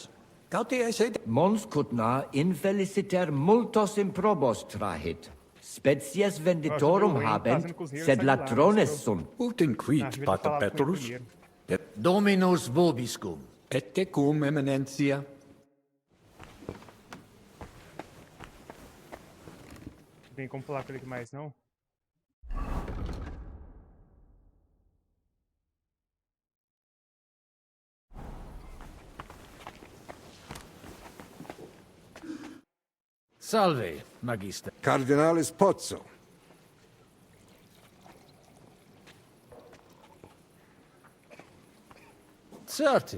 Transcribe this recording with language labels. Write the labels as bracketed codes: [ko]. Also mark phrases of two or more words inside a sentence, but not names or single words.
[la] Cauti esse... Mons cutna infeliciter multos improbos trahit. Species venditorum habent, sed latrones sunt. Ut inquit, pater Petrus? Dominus vobiscum. Et tecum, eminentia. [pt] Tem como falar com ele mais, não? [la] Salve, magister. Cardinalis Pozzo. Certi.